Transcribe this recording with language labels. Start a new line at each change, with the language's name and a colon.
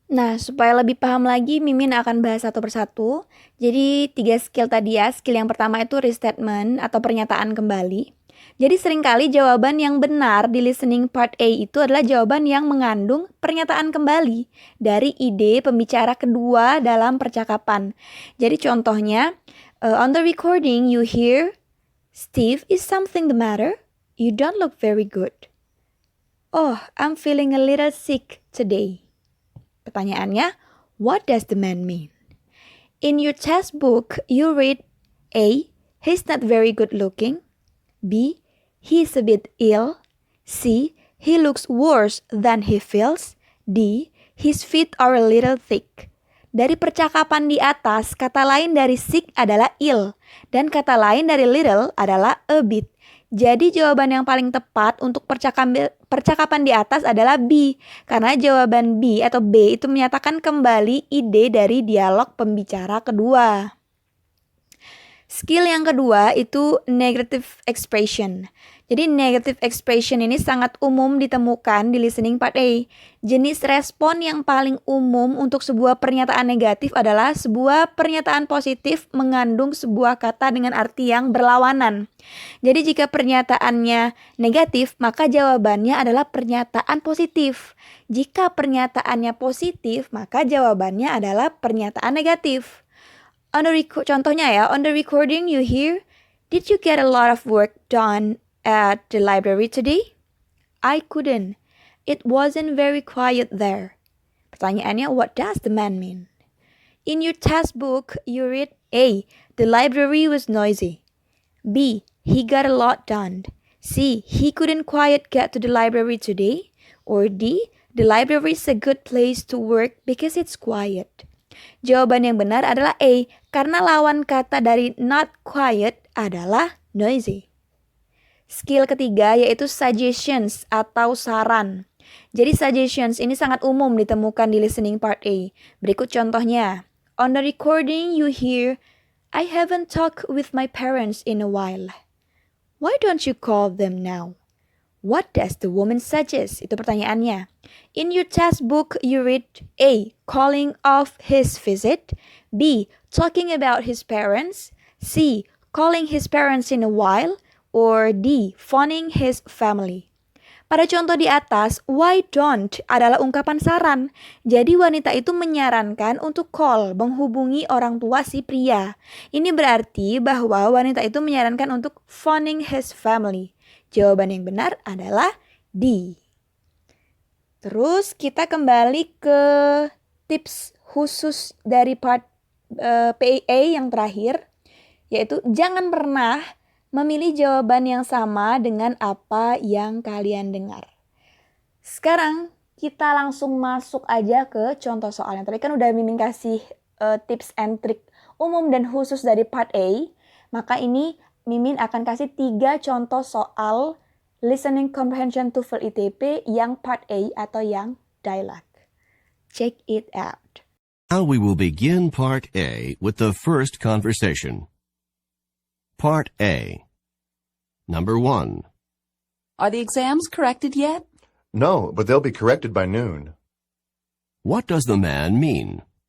Indonesian: Nah, supaya lebih paham lagi, Mimin akan bahas satu persatu. Jadi 3 skill tadi ya. Skill yang pertama itu restatement atau pernyataan kembali. Jadi seringkali jawaban yang benar di listening part A itu adalah jawaban yang mengandung pernyataan kembali dari ide pembicara kedua dalam percakapan. Jadi contohnya,
English: on the recording you hear, "Steve, is something the matter? You don't look very good." "Oh, I'm feeling a little sick today."
Indonesian: Pertanyaannya,
English: what does the man mean? In your textbook, you read A. He's not very good looking. B. He's a bit ill. C. He looks worse than he feels. D. His feet are a little thick.
Indonesian: Dari percakapan di atas, kata lain dari sick adalah ill, dan kata lain dari little adalah a bit. Jadi jawaban yang paling tepat untuk percakapan di atas adalah B, karena jawaban B atau B itu menyatakan kembali ide dari dialog pembicara kedua. Skill yang kedua itu negative expression. Jadi negative expression ini sangat umum ditemukan di listening part A. Jenis respon yang paling umum untuk sebuah pernyataan negatif adalah sebuah pernyataan positif mengandung sebuah kata dengan arti yang berlawanan. Jadi jika pernyataannya negatif, maka jawabannya adalah pernyataan positif. Jika pernyataannya positif, maka jawabannya adalah pernyataan negatif.
English: Contohnya ya, on the recording you hear, did you get a lot of work done at the library today? I couldn't. It wasn't very quiet there.
Indonesian: Pertanyaannya,
English: what does the man mean? In your test book, you read A. The library was noisy. B. He got a lot done. C. He couldn't quite get to the library today. Or D. The library is a good place to work because it's quiet.
Indonesian: Jawaban yang benar adalah A, karena lawan kata dari not quiet adalah noisy. Skill ketiga yaitu suggestions atau saran. Jadi suggestions ini sangat umum ditemukan di listening part A. Berikut contohnya.
English: On the recording you hear, I haven't talked with my parents in a while. Why don't you call them now? What does the woman suggest?
Indonesian: Itu pertanyaannya.
English: In your test book, you read A. Calling off his visit. B. Talking about his parents. C. Calling his parents in a while. Or D. Phoning his family.
Indonesian: Pada contoh di atas, why don't adalah ungkapan saran. Jadi wanita itu menyarankan untuk call, menghubungi orang tua si pria. Ini berarti bahwa wanita itu menyarankan untuk
English: phoning his family.
Indonesian: Jawaban yang benar adalah D. Terus kita kembali ke tips khusus dari part PA yang terakhir, yaitu jangan pernah memilih jawaban yang sama dengan apa yang kalian dengar. Sekarang kita langsung masuk aja ke contoh soalnya. Tadi kan udah Mimin kasih tips and trick umum dan khusus dari part A, maka ini Mimin akan kasih 3 contoh soal listening comprehension TOEFL ITP yang part A atau yang dialog.
English: Check it out. Now we will begin part A with the first conversation. Part A. Number 1. Are the exams corrected yet? No, but they'll be corrected by noon. What does the man mean?